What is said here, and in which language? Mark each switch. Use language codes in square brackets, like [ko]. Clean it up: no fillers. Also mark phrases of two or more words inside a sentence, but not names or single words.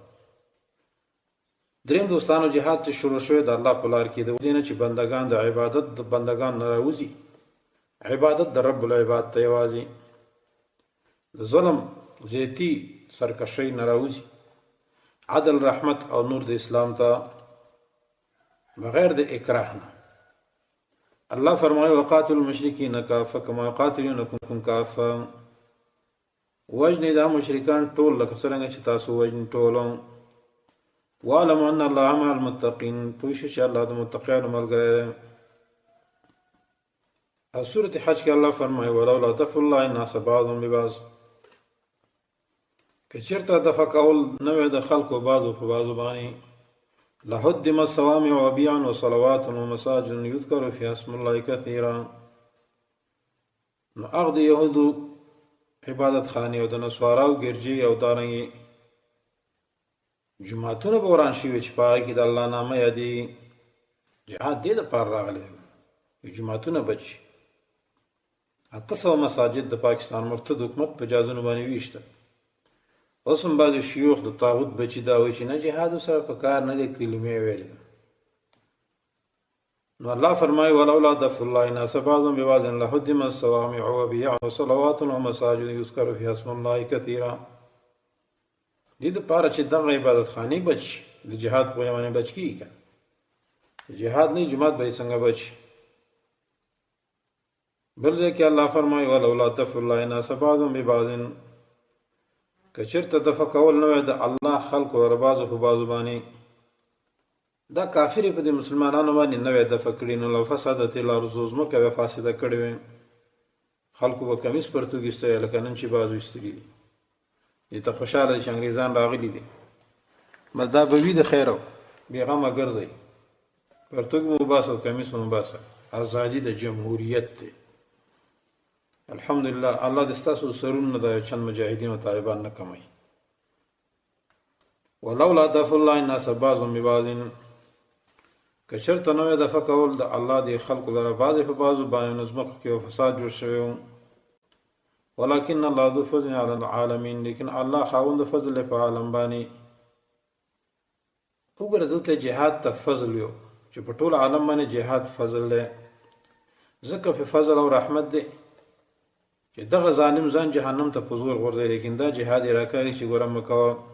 [ps] دریم دوستانو جهاد چې شروع شوی د الله په لار کې د دې نه چې بندگان د عبادت د بندگان نه راوځي، عبادت د رب العباد ته یوازې، د ظلم زیتی سرکشۍ نه راوځي، عدل رحمت او نور د اسلام ته بغیر د اکراه نه. [ar] الله فرمایي وقاتل المشرکین کافه کما یقاتلونکم کافه، [ps] وجنې دا مشرکان ټول لکه څرنګه چې تاسو وجنې ټول. [ar] واعلم ان الله مع المتقین، [ps] پوه شئ چې الله د متقیانو ملګری دی. او سورة حج کې الله فرمایي [ar] ولولا دفع الله الناس بعضهم ببعض، [ps] که چېرته دفع کول نه وی د خلکو بعضو په بعضو باندې، [ar] لهدم الصوامع وبيع وصلوات ومساجد يذكر فيها اسم الله كثيرا. [ps] نو هغه د یهودو عبادت خانې او د نصاراو ګرجې او دارنګې جوماتونه به وران شوي چې په هغه کې د الله نامه یادېږي. جهاد دې دپاره راغلی دی جوماتونه بچ شي. 800 مساجد د پاکستان مرتد حکومت په جازونو باندې ویشته. اوس هم بعضې شیوخ د طاغوت بچي دا وایي چې نه جهاد سره په کار نه دی، کلمې ویلې. نو الله فرمایي [ar] ولولا دفع الله الناس بعضهم ببعض لهدم الصوامع وبيع وصلوات ومساجد يذكر فيها اسم الله كثيرا. [ps] دې دپاره چې دغه عبادت خانې بچ شي، د جهاد په وجه باندې بچ کېږي. جهاد نه جومات به یې څنګه بچ شي. بل ځای کې الله فرمایي [ar] ولولا دفع الله الناس بعضهم ببعض، [ps] که چېرته دفع کول نه وی د الله خلکو ور بعضو په بعضو باندې، دا کافرې په دې مسلمانانو باندې نه وی دفع کړي، نو [ar] لو فسدت الارض، [ps] ځمکه به فاسده کړې وی، خلکو به کمیس پرتوګ ایستی لکه نن چې بعضو ایستلي دي. دې ته خوشحاله دي چې انګریزان راغلي دي، بس دا به وي د خیره بېغمه ګرځئ، پرتوګ مو وباسه او کمیس مو وباسه. ازادي د جمهوریت دی. الحمدلله الله د ستاسو سرونه د چند مجاهدین او طالبان نه کموي. [ar] ولولا دفع الله الناس بعضهم ببعض، [ps] که چېرته نه وی دفع کول د الله د خلکو لره بعضې په بعضو باندې، نو ځمکو کې فساد جوړ شوی و. [ar] ولکن الله ذو فضل علی العالمین، [ps] لیکن الله خاوند فضل دی په عالم باندې. وګوره دلته جهاد ته فضل یو چې په ټول عالم باندې جهاد فضل دی، ځکه په فضل او رحمت دی چې دغه ظالم ځان جهنم ته په زور غورځوي، لیکن دا جهاد یې راکوي چې ګوره مه کوه.